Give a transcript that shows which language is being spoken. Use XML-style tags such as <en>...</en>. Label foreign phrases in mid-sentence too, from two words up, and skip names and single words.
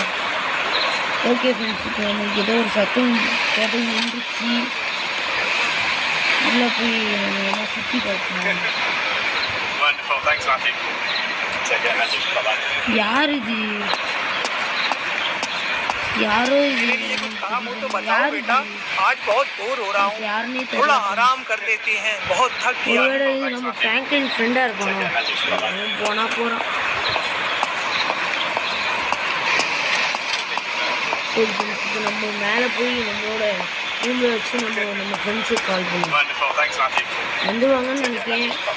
<en>okay friends,</en> <ta>இப்போ நம்மளுக்கு ஏதோ ஒரு சத்தம் கேட்டு நின்றுச்சு. உள்ளே போய் நம்ம எல்லாம் சுற்றி பார்க்கணும். யார் இது, யாரோ இது யாரு,</ta> <hi>आज बहुत बोर हो रहा हूँ,</hi> <ta>யாருன்னே</ta> <hi>थोड़ा</hi> <ta>தெரியல.</ta> <hi>आराम कर लेते हैं, बहुत थक गया</hi> <ta>ஒருவேளை இது நம்ம ஃப்ராங்க்லின் ஃப்ரெண்டாக இருக்கணும். அவன் போனால் போகிறான். சரி ஃப்ரெண்ட்ஸ், இப்போ நம்ம மேலே போய் நம்மளோட ரூமில் வச்சு நம்ம ஃப்ரெண்ட்ஸுக்கு கால் பண்ணுவோம். வந்துடுவாங்கன்னு நினைக்கிறேன்.</ta>